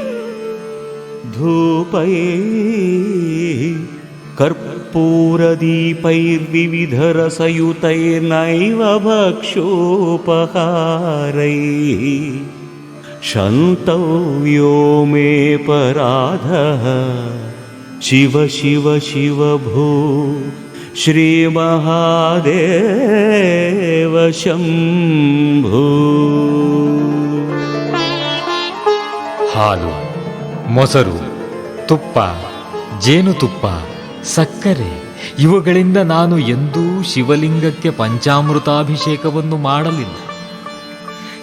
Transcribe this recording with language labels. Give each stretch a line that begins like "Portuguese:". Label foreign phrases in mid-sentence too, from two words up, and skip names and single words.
Sanskrit: धूपैः कर्पूरदीपैर्विविधरसयुतैर्नैव भक्षोपहारैः क्षन्तव्यो मे पराधः शिव शिव शिव भो श्रीमहादेव शम्भो.
Kannada: ಹಾಲು, ಮೊಸರು, ತುಪ್ಪ, ಜೇನುತುಪ್ಪ, ಸಕ್ಕರೆ ಇವುಗಳಿಂದ ನಾನು ಎಂದೂ ಶಿವಲಿಂಗಕ್ಕೆ ಪಂಚಾಮೃತಾಭಿಷೇಕವನ್ನು ಮಾಡಲಿಲ್ಲ.